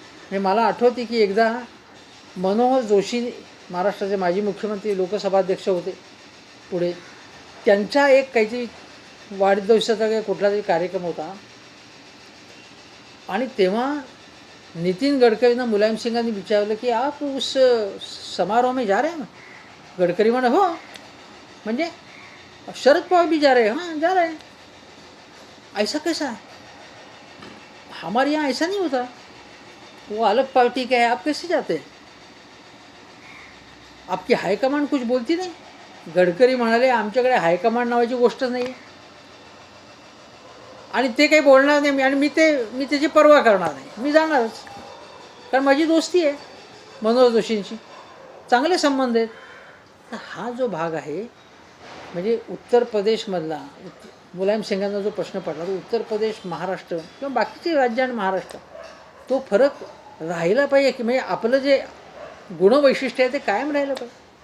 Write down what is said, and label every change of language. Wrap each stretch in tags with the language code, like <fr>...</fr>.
<mr>हे मला आठवते की एकदा मनोहर जोशी, महाराष्ट्राचे माजी मुख्यमंत्री, लोकसभाध्यक्ष होते पुढे, त्यांचा एक काहीतरी वाढदिवसाचा काही कुठला तरी कार्यक्रम होता आणि तेव्हा नितीन गडकरींना मुलायम सिंगांनी विचारलं की</mr> <hi>आप उस समारोह में जा रहे हैं.</hi> <mr>गडकरी म्हणे हो, म्हणजे शरद पवार</mr> <hi>भी जा रहे हैं. हाँ जा रहे हैं. ऐसा कैसा है, हमारे यहाँ ऐसा नहीं होता, वो अलग पार्टी का है, आप कैसे जाते हैं, आपकी हायकमांड कुछ बोलती नाही.</hi> <mr>गडकरी म्हणाले आमच्याकडे हायकमांड नावाची गोष्टच नाही आहे आणि ते काही बोलणार नाही. आणि मी त्याची पर्वा करणार नाही, मी जाणारच, कारण माझी दोस्ती आहे मनोहर जोशींची, चांगले संबंध आहेत. तर हा जो भाग आहे म्हणजे उत्तर प्रदेशमधला, मुलायम सिंगांना जो प्रश्न पडला, तो उत्तर प्रदेश, महाराष्ट्र किंवा बाकीचे राज्य आणि महाराष्ट्र, तो फरक राहिला पाहिजे की म्हणजे आपलं जे गुणवैशिष्ट्य आहे ते कायम राहिलं पाहिजे.</mr>